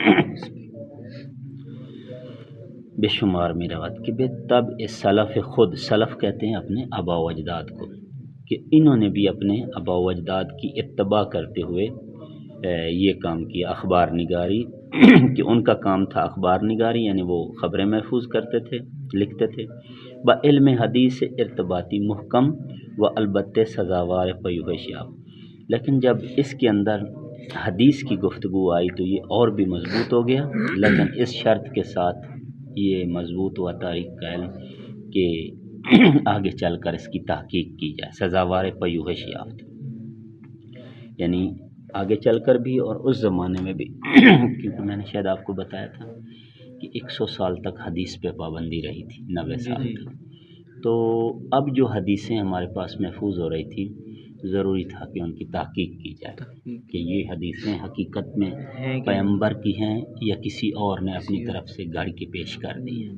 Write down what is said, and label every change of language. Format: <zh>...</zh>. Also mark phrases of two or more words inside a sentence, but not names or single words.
<ur>بے شمار میں روت کہ بے تب سلف خود، سلف کہتے ہیں اپنے آبا و اجداد کو، کہ انہوں نے بھی اپنے آبا و اجداد کی اتباع کرتے ہوئے یہ کام کیا، اخبار نگاری کہ ان کا کام تھا اخبار نگاری، یعنی وہ خبریں محفوظ کرتے تھے، لکھتے تھے،</ur> <fa>با علم حدیث ارتباطی محکم و البتہ سزاوار پژوہش یافت.</fa> <ur>لیکن جب اس کے اندر حدیث کی گفتگو آئی تو یہ اور بھی مضبوط ہو گیا، لیکن اس شرط کے ساتھ یہ مضبوط ہوا تاریخ کا علم کہ آگے چل کر اس کی تحقیق کی جائے،</ur> <fa>سزاوار پژوہش یافت،</fa> <ur>یعنی آگے چل کر بھی اور اس زمانے میں بھی کیونکہ میں نے شاید آپ کو بتایا تھا کہ 100 سال تک حدیث پہ پابندی رہی تھی، 90 سال تک. تو اب جو حدیثیں ہمارے پاس محفوظ ہو رہی تھی، ضروری تھا کہ ان کی تحقیق کی جائے کہ یہ حدیثیں حقیقت میں پیغمبر کی ہیں یا کسی اور نے اپنی طرف سے گھڑ کے پیش کر دی ہیں.</ur>